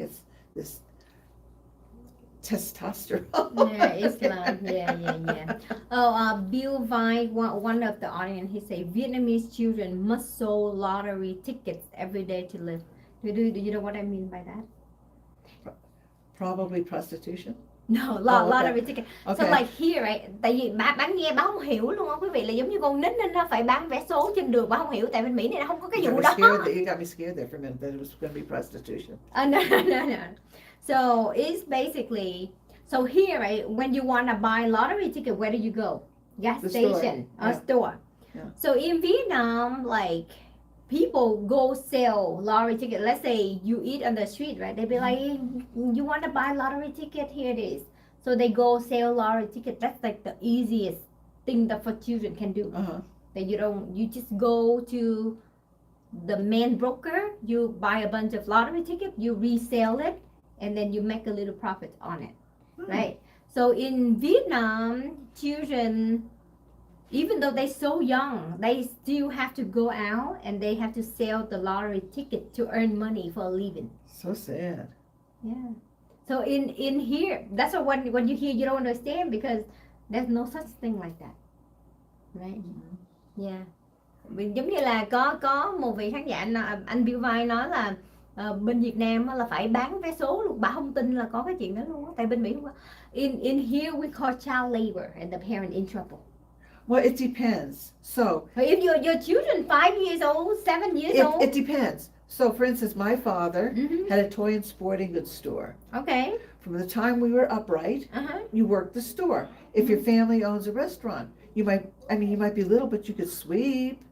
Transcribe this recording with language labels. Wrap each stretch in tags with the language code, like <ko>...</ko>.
<en>It's this testosterone. Islam. Yeah. Bill Vine, one of the audience, he say Vietnamese children must sold lottery tickets every day to live. Do you know what I mean by that? Probably prostitution. No, lottery ticket. So like here, right?</en> <vi>Tại vì bạn nghe bà không hiểu luôn á quý vị, là giống như con nít nên nó phải bán vé số trên đường, bà không hiểu tại bên Mỹ này nó không có cái vụ đó.</vi> <en>You got me scared there for a minute that it was going to be prostitution. No. So it's basically, so here, right, when you want to buy lottery ticket, where do you go? Gas station or store. Yeah. So in Vietnam, like people go sell lottery ticket. Let's say you eat on the street, right? They be like, you want to buy lottery ticket? Here it is. So they go sell lottery ticket. That's like the easiest thing that for children can do. That you just go to the main broker, you buy a bunch of lottery ticket, you resell it, and then you make a little profit on it, right? So in Vietnam, children, even though they're so young, they still have to go out and they have to sell the lottery ticket to earn money for a living. So sad. Yeah. So in here, that's what when you hear, you don't understand because there's no such thing like that, right? Yeah.</en> <vi>Giống như là có một vị khán giả anh Bill Vai nói là bên Việt Nam là phải bán vé số luôn, bà không tin là có cái chuyện đó luôn á, tại bên Mỹ không có.</vi> <en>In here we call child labor and the parent in trouble. Well, it depends. So if your children 5 years old, 7 years old, it depends. So, for instance, my father had a toy and sporting goods store. Okay. From the time we were upright, you worked the store. If your family owns a restaurant, you might be little, but you could sweep.</en>